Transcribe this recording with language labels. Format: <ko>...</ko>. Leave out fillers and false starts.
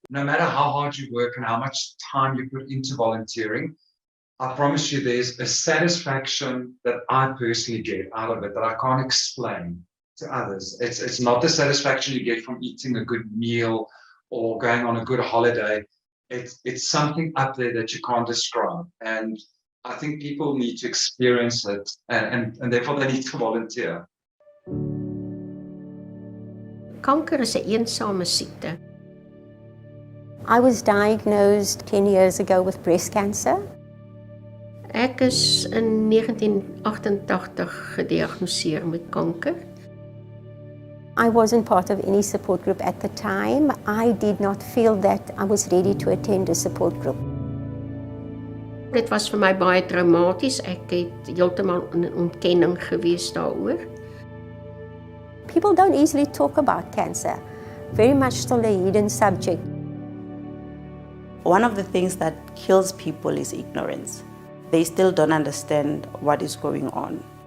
<en>No matter how hard you work and how much time you put into volunteering, I promise you there's a satisfaction that I personally get out of it that I can't explain to others. It's not the satisfaction you get from eating a good meal or going on a good holiday. It's something up there that you can't describe. And I think people need to experience it and therefore they need to volunteer.</en> <af>Kanker is 'n eensame siekte.</af> <en>I was diagnosed 10 years ago with breast cancer.</en> <af>Ek is in 1988 gediagnoseer met kanker.</af> <en>I wasn't part of any support group at the time. I did not feel that I was ready to attend a support group.</en> <af>Dit was vir my baie traumaties. Ek het heeltemal in 'n ontkenning gewees daaroor.</af> <en>People don't easily talk about cancer. Very much still a hidden subject. One of the things that kills people is ignorance. They still don't understand what is going on.</en>